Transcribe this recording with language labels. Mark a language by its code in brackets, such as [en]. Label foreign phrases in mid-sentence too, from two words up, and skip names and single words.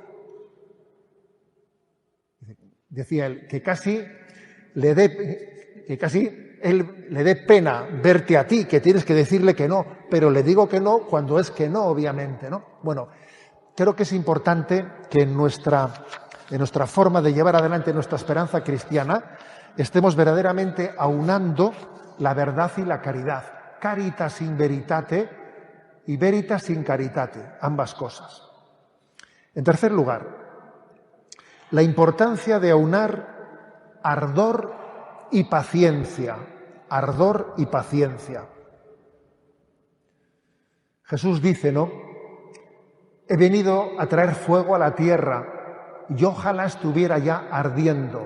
[es] Decía él, que casi él le dé pena verte a ti, que tienes que decirle que no, pero le digo que no cuando es que no, obviamente, ¿no? Bueno, creo que es importante que en nuestra forma de llevar adelante nuestra esperanza cristiana estemos verdaderamente aunando la verdad y la caridad. [la] Caritas in veritate y veritas in caritate, [es] ambas cosas. En tercer lugar, la importancia de aunar ardor y paciencia. Ardor y paciencia. Jesús dice, ¿no? He venido a traer fuego a la tierra y ojalá estuviera ya ardiendo.